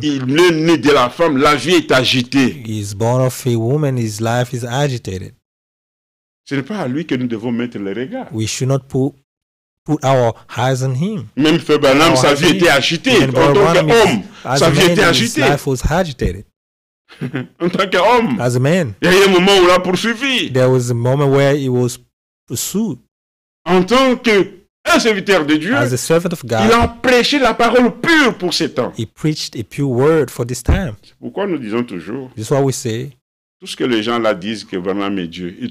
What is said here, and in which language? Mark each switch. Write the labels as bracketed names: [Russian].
[French] il est né de la femme, la vie est agitée. [English] He is born of a woman, his life is agitated. [French] Ce n'est pas à lui que nous devons mettre les regards. [English] We should not put our eyes on him. [French] Même Frère Branham, sa vie était agitée. En tant qu'homme, sa vie était [English] his [French] agitée. [English] life was agitated. [French] En tant qu'homme, [English] As a man, [French] il y a eu un moment où il a poursuivi. [English] there was a moment where he was pursued. [French] En tant que un serviteur de Dieu, [English] As a servant of [French] il [English] God, [French] a prêché la parole pure pour ces temps. [English] he preached a pure word for this time. [French] Pourquoi nous disons toujours, [English] This is why we say, [French] tout ce que les gens là disent que Branham est Dieu, ils